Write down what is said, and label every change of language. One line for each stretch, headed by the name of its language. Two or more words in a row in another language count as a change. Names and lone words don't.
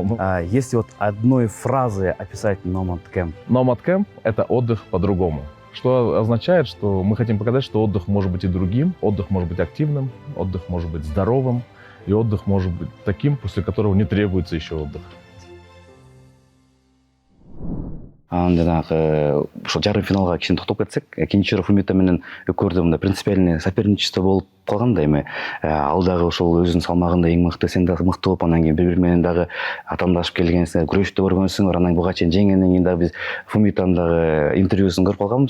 Russian: Если вот одной фразой описать Nomad Camp? Nomad Camp — это отдых по-другому. Что означает, что мы хотим показать, что отдых может быть и другим, отдых может быть активным, отдых может быть здоровым, и отдых может быть таким, после которого не требуется еще отдых.
Kyrgyz: Ошол жарым финалга кичине токтоп кетсек, Кеничеров Умита менен экөөдө мындай
Russian: принципиальный соперничество
Kyrgyz: болуп калган да эми. Ал дагы ошол өзүнүн салмагында эң мыкты, сен дагы мыкты болуп, анан кийин бири менен дагы атамдашып келгенсиңер, күрөштү көргөнсүңөр, анан буга чейин жеңгенден кийин дагы биз Фумитанын дагы интервьюсун көрүп калганбыз.